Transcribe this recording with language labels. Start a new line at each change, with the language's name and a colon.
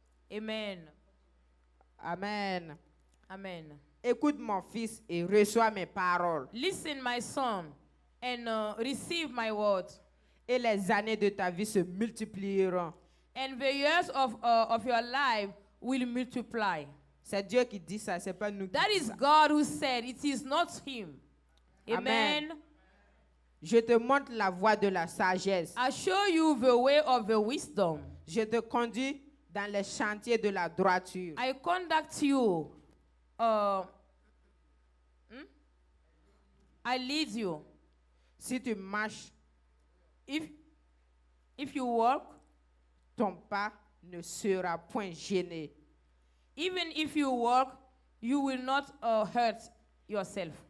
French: Amen. Amen. Amen. Écoute mon fils et reçois mes paroles.
English: Listen, my son, and receive my word.
French: Et les années de ta vie se multiplieront.
English: And the years of your life will multiply.
French: C'est Dieu qui dit ça, c'est pas nous qui
English: That
French: dit
English: is
French: ça.
English: God who said, it is not him.
French: Amen.
English: Amen.
French: Je te montre la voie de la sagesse.
English: I show you the way of the wisdom.
French: Je te conduis dans les chantiers de la droiture.
English: I conduct you. I lead you.
French: Si tu marches,
English: If you walk,
French: ton pas ne sera point gêné.
English: even if you walk, you will not hurt yourself.